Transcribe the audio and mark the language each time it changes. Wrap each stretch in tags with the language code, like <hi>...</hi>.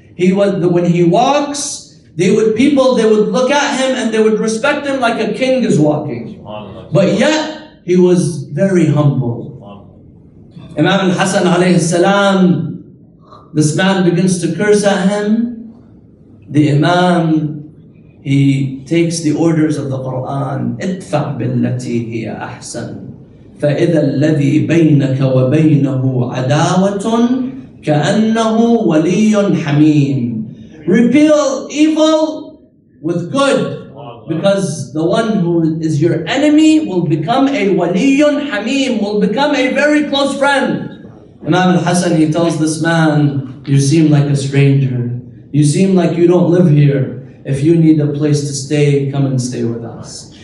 <en>When he walks, people would look at him and they would respect him like a king is walking. But yet, he was very humble. Imam al-Hassan alayhi salam, this man begins to curse at him. The Imam, he takes the orders of the Quran.</en> <ar>ادفع بالتي هي أحسن فإذا الذي بينك وبينه عداوة كأنه ولي حميم.</ar> <en>Repel evil with good, because the one who is your enemy will become a waliyun hamim, will become a very close friend. Imam al-Hassan, he tells this man, you seem like a stranger. You seem like you don't live here. If you need a place to stay, come and stay with us.</en>